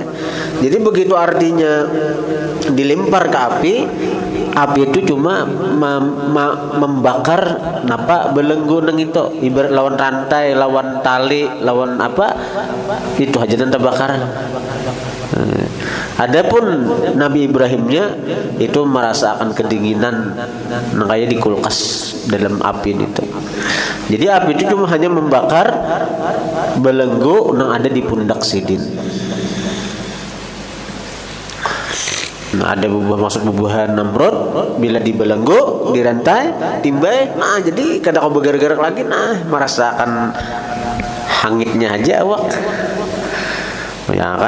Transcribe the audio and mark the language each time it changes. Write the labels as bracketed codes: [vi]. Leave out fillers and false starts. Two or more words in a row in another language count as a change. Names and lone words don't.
[bjn] Jadi begitu artinya dilempar ke api itu cuma membakar napa belenggu nang itu, ibarat lawan rantai, lawan tali, lawan apa itu aja dan terbakar. Adapun Nabi Ibrahimnya itu merasakan kedinginan, kayak di kulkas dalam api itu. Jadi api itu cuma hanya membakar belenggu yang ada di pundak sidin. Nah, ada maksud bubuhan Namrud bila dibelenggu, dirantai, timbai. Nah, jadi kadang kau bergerak-gerak lagi, nah merasakan hangitnya aja awak. Ya kan?